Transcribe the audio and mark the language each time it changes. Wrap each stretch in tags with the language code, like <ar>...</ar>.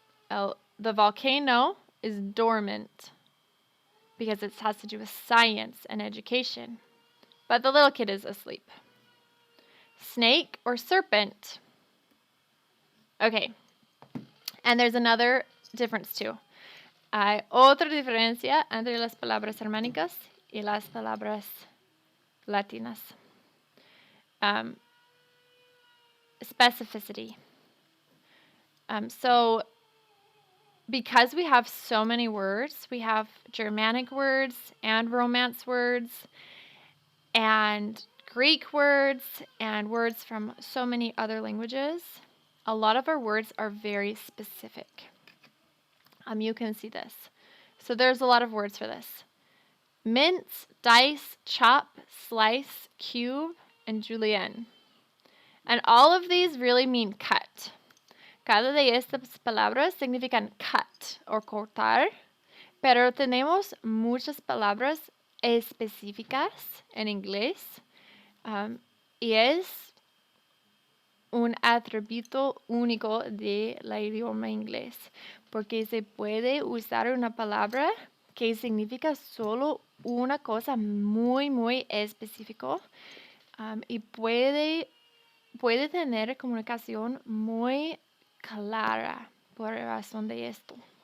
<en>The volcano is dormant because it has to do with science and education. But the little kid is asleep. Snake or serpent. Okay. And there's another difference too.</en> <es>Hay otra diferencia entre las palabras germánicas y las palabras latinas.</es> <en>Specificity. So because we have so many words, we have Germanic words and Romance words and Greek words and words from so many other languages, a lot of our words are very specific. You can see this. So there's a lot of words for this. Mince, dice, chop, slice, cube, and julienne. And all of these really mean cut.</en> <es>Cada de estas palabras significan cut or cortar, pero tenemos muchas palabras específicas en inglés y es un atributo único del idioma inglés, porque se puede usar una palabra que significa solo una cosa muy, muy específico y puede tener comunicación muy clara por razón de esto.</es>